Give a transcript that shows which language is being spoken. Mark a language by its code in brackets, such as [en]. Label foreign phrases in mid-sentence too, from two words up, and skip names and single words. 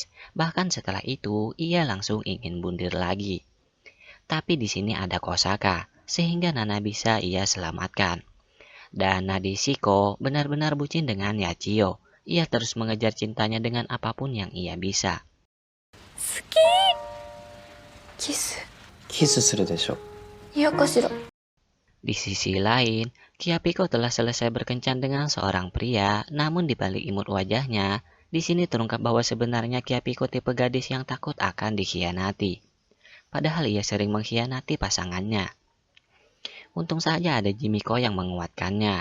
[id] Bahkan setelah itu ia langsung ingin bundir lagi. Tapi di sini ada Kosaka, sehingga Nana bisa ia selamatkan. Dan Nadeshiko benar-benar bucin dengan Yachio. Ia terus mengejar cintanya dengan apapun yang ia bisa. [ja] キス。キスするでしょ。嫌かしら。 [id] Di sisi lain, Kiapiko telah selesai berkencan dengan seorang pria, namun di balik imut wajahnya, di sini terungkap bahwa sebenarnya Kiapiko tipe gadis yang takut akan dikhianati. Padahal ia sering mengkhianati pasangannya. Untung saja ada Jimiko yang menguatkannya.